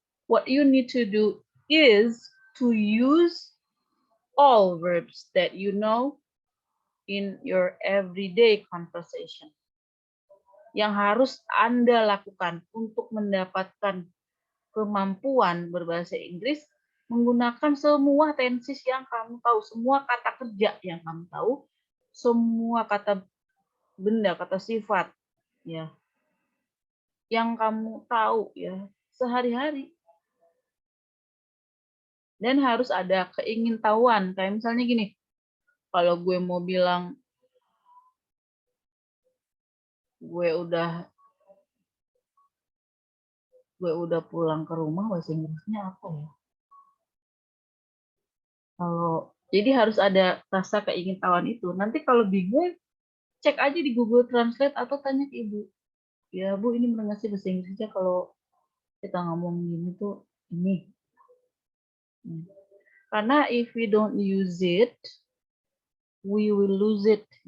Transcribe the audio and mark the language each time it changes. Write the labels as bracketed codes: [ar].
[en] What you need to do is to use all verbs that you know in your everyday conversation. [id] Yang harus Anda lakukan untuk mendapatkan kemampuan berbahasa Inggris menggunakan semua tenses yang kamu tahu, semua kata kerja yang kamu tahu, semua kata benda, kata sifat ya. Yang kamu tahu ya sehari-hari. Dan harus ada keingintahuan. Kayak misalnya gini, kalau gue mau bilang gue udah pulang ke rumah, bahasa Inggrisnya apa ya? Jadi harus ada rasa keingintahuan itu. Nanti kalau bingung, cek aja di Google Translate atau tanya ke ibu. Ya Bu, ini benar nggak sih bahasa Inggrisnya kalau kita ngomong gini tuh ini. [en] Karena if we don't use it, we will lose it.